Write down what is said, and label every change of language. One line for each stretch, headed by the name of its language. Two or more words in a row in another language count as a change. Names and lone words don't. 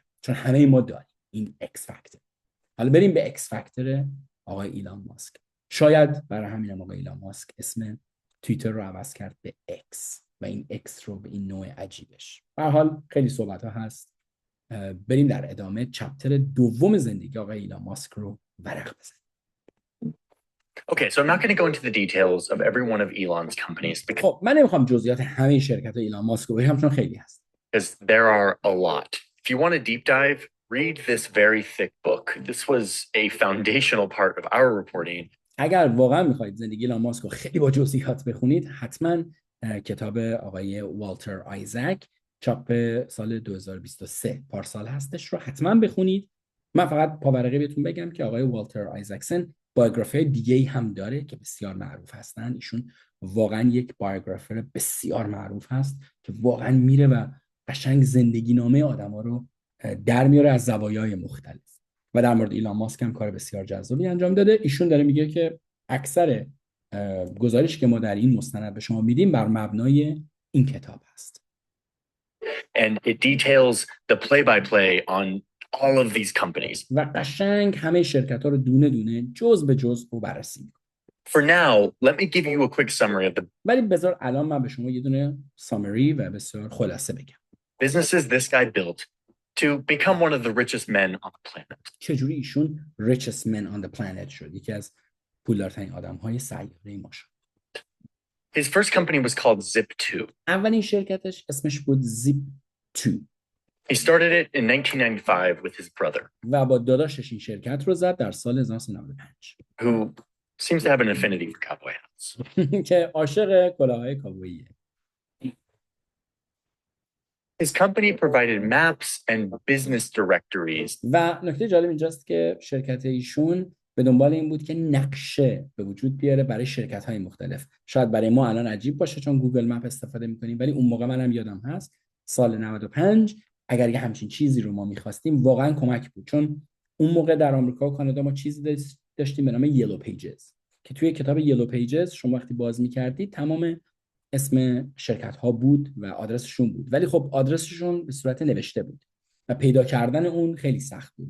Persian: چون همه ما داریم این
English: X factor.
Persian: حالا بریم به
English: X factor
Persian: آقای ایلان ماسک. شاید برای همین آقای ایلان ماسک اسم توییتر رو عوض کرد به ایکس و این ایکس رو به این نوع عجیبش. به هر حال خیلی صحبت ها هست. بریم در ادامه چپتر دوم زندگی آقای ایلان ماسک رو ورق بزنیم.
English: Okay, so I'm not going to go into the details of every one of Elon's companies
Persian: خب من نمیخوام جزئیات همه شرکت ایلان ماسک رو بگم چون خیلی هست.
English: because there are a lot. If you want a deep dive, read this very thick book. This was a foundational part of our reporting.
Persian: اگر واقعا میخواید زندگی ایلان ماسک رو خیلی با جزئیات بخونید، حتما کتاب آقای والتر آیزک چاپ سال 2023 پارسال هستش رو حتما بخونید. من فقط پاورقی بهتون بگم که آقای والتر آیزکسن بایوگرافی دیگه‌ای هم داره که بسیار معروف هستن. ایشون واقعا یک بایوگرافر بسیار معروف هست که واقعا میره و قشنگ زندگی نامه آدما رو در میاره از زوایای مختلف. و در مورد ایلان ماسک هم کار بسیار جذابی انجام داده. ایشون داره میگه که اکثر گزارش که ما در این مستند به شما میدیم بر مبنای این کتاب هست.
English: And it details the play-by-play on all of these companies.
Persian: و قشنگ همه شرکت ها رو دونه دونه جز به جز رو بررسی میکنه.
English: For now, let me give you a quick summary of the
Persian: ولی بذار الان من به شما یه دونه سامری و بسیار خلاصه بگم.
English: businesses this guy built to become one of the richest men on the planet.
Persian: چجوری ایشون
English: richest man on the planet
Persian: شد، یکی از پولدارترین آدم‌های سیاره ما شد.
English: His first company was called Zip2.
Persian: اولین شرکتش اسمش بود Zip2.
English: He started it in 1995 with his brother,
Persian: و با داداشش این شرکت رو زد در سال 1995
English: who seems to have an affinity for cowboy hats.
Persian: که عاشق کلاههای کاوبوییه.
English: His company provided maps and business directories
Persian: و نکته جالب اینجاست که شرکت ایشون به دنبال این بود که نقشه به وجود بیاره برای شرکت‌های مختلف. شاید برای ما الان عجیب باشه چون گوگل مپ استفاده می‌کنیم، ولی اون موقع منم یادم هست سال 95 اگر یه همچین چیزی رو ما می‌خواستیم واقعا کمک بود، چون اون موقع در آمریکا و کانادا ما چیزی داشتیم به نام
English: yellow pages
Persian: که توی کتاب
English: yellow pages
Persian: شما وقتی باز می‌کردید تمام اسم شرکت‌ها بود و آدرسشون بود، ولی خب آدرسشون به صورت نوشته بود و پیدا کردن اون خیلی سخت بود.